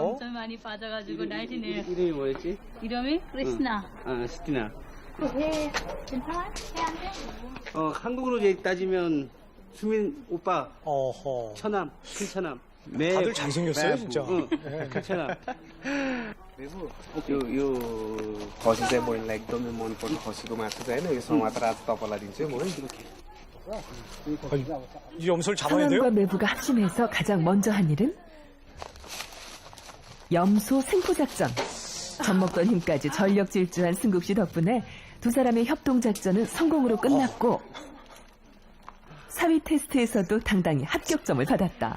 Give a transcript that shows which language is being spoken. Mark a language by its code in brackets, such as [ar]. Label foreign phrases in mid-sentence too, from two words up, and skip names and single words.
[ko] 엄청 많이 빠져가지고 날씬해요. 이름이 뭐였지? 이름이 크리스나. 스티나. 네, 괜찮아? 해안 돼? 한국으로 따지면 수민 오빠. 처남, 큰처남. 다들 잘생겼어요, 진짜. 큰처남. [ne] यो खसी चाहिँ बहिनीलाई एकदमै मनपर्ने खसीको मासु चाहिँ होइन यो समातेर आज तपाईँलाई दिन्छु है [ko] 이 염소를 잡아야 돼요? 상암과 매부가 합심해서 가장 먼저 한 일은 염소 생포작전. 젖먹던 힘까지 전력 질주한 승국 씨 덕분에 두 사람의 협동작전은 성공으로 끝났고 사위 테스트에서도 당당히 합격점을 받았다.